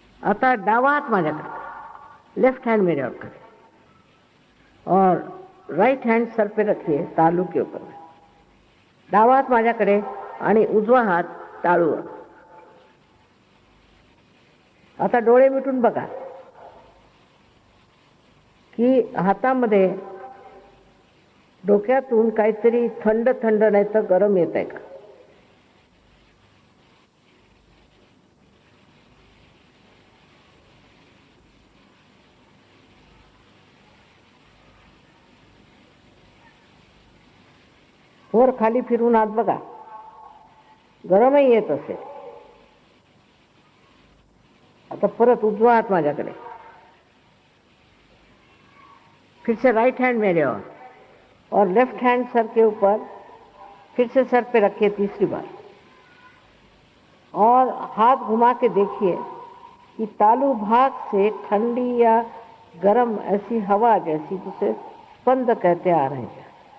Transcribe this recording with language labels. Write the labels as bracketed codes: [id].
[mr] आता डावा हाथ माझ्याकडे, [hi] लेफ्ट हैंड मेरे और करें, और राइट हैंड सर पे रखिए, तालू के ऊपर. [mr] डावा हात माझ्याकडे आणि उजवा हात टाळूवर. आता डोळे मिटून बघा की हातामध्ये डोक्यातून काहीतरी थंड थंड नाही तर गरम येत आहे का? वर खाली फिरून आत बघा, गरमही येत असेल. आता परत उजवा हात माझ्याकडे, [hi] फिर से राइट हैंड मेरे और लेफ्ट हैंड सर के ऊपर, फिर से सर पे रखिए तीसरी बार. और हाथ घुमा के देखिए कि तालु भाग से ठंडी या गर्म ऐसी हवा जैसी, जिसे स्पंद कहते आ रहे हैं।